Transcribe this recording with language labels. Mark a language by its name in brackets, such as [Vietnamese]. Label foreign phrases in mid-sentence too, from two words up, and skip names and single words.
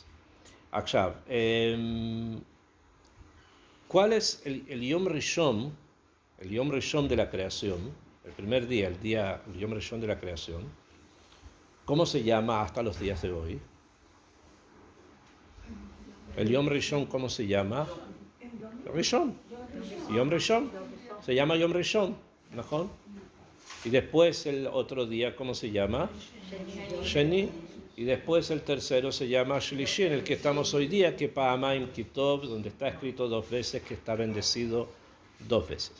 [Spanish] Akshav, ¿cuál es el [Hebrew] יום ראשון [Spanish] de la creación? El primer día, el [Hebrew] יום ראשון [Spanish] de la creación. ¿Cómo se llama hasta los días de hoy? [Hebrew] El יום ראשון, [Spanish] ¿cómo se llama? [Hebrew] ראשון. יום ראשון. [Spanish] Se llama [Hebrew] יום ראשון, [Spanish] ¿no? Y después el otro día, ¿cómo se llama? Sheni. Y después el tercero se llama Shlishi, en el que estamos hoy día, que [Hebrew] פעמיים כי טוב, [Spanish] donde está escrito 2 veces que está bendecido 2 veces.